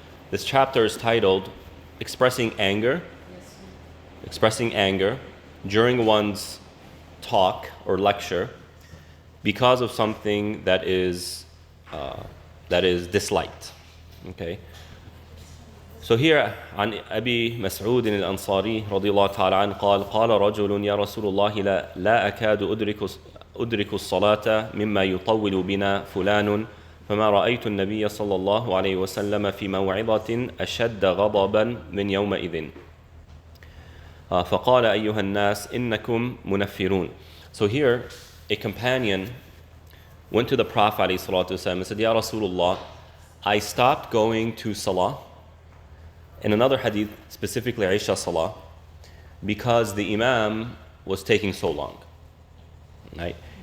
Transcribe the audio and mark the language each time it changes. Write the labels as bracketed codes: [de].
[en] This chapter is titled Expressing Anger during one's talk or lecture because of something that is disliked. Okay. So here, [ar] عن أبي مسعود الأنصاري رضي الله تعالى عنه قال رجل يا رسول الله لا أكاد أدرك الصلاة مما يطول بنا فلان فما رأيت النبي صلى الله عليه وسلم في موعظة أشد غضبا من يومئذ فقال أيها الناس إنكم منفرون. [en] So here, a companion went to the Prophet ﷺ and said, Ya Rasulullah, I stopped going to Salah. In another hadith, specifically Isha Salah, because the Imam was taking so long. Right?